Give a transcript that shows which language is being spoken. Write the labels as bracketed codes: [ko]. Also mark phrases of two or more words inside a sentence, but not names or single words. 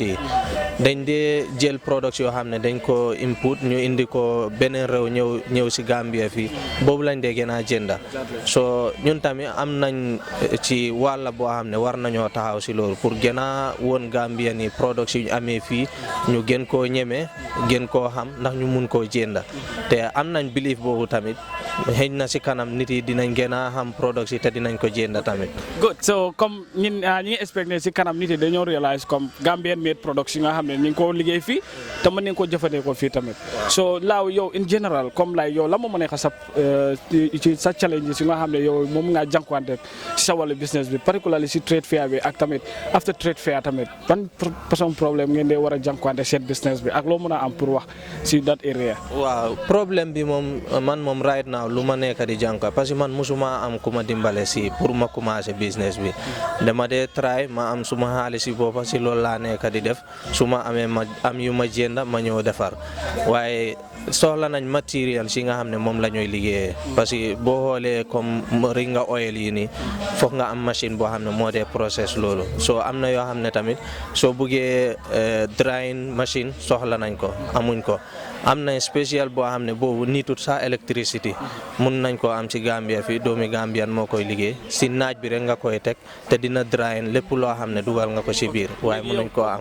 [wo] yi dañ dee jël products yoo xam ne dañ ko input ñu indi ko beneen réew ñëw si Gambia fii, boobu lañ dee gën a jënda, so ñun tamit am nañ ci wàlla boo xam ne war nañoo taxaw si loolu pour gën a woon Gambia ni products yi ñu amee fii ñu gën koo ñeme gën koo xam ndax ñu mun koo jënda, te am nañ belief boobu tamit xëy na si kanam nit yi dinañ gën a xam products yi te dinañ ko jënda tamit. Good, so comme ñi ngi expect ne si kanam nit yi dañoo realize comme [en] Gambian made products [wo] yi nga xam ne ñu ngi ko liggéey fii te mën nañ ko jëfandikoo fii tamit, so laaw yow [en] in general [wo] comme like yow la moo mën a sa challenges yi nga xam ne yow moom nga jànkuwante si sa wàllu business bi particularly si [en] trade fair [wo] bi ak tamit [en] after trade fair [wo] tamit ban façon problème ngeen dee war a jànkuwante seen business bi ak loo mën a am pour wax si [en] that area. [wo] waaw problème bi moom man moom [en] right now now [wo] lu ma nekk di jànka parce que man musuma am ku ma dimbale si pour ma commencer business bi dama dee try ma am suma xaalis si boppa si loolu laa nekk di def su ma amee ma am yu ma jënda ma ñëw defar waaye soxla nañ matériel si nga xam ne moom la ñuy liggéeyee parce que boo xoolee comme ringa oil yi nii foog nga am machine boo xam ne moo dee process loolu soo am na yoo xam ne tamit soo buggee drying machine soxla nañ ko amuñ ko am na spécial boo xam ne boobu niitut sa électricité mun nañ koo am ci Gambia fii doomi Gambian moo koy liggéey si naaj bi rek nga koy teg te dina drying lépp loo xam ne dugal nga ko ci biir waaye mun nañ koo am.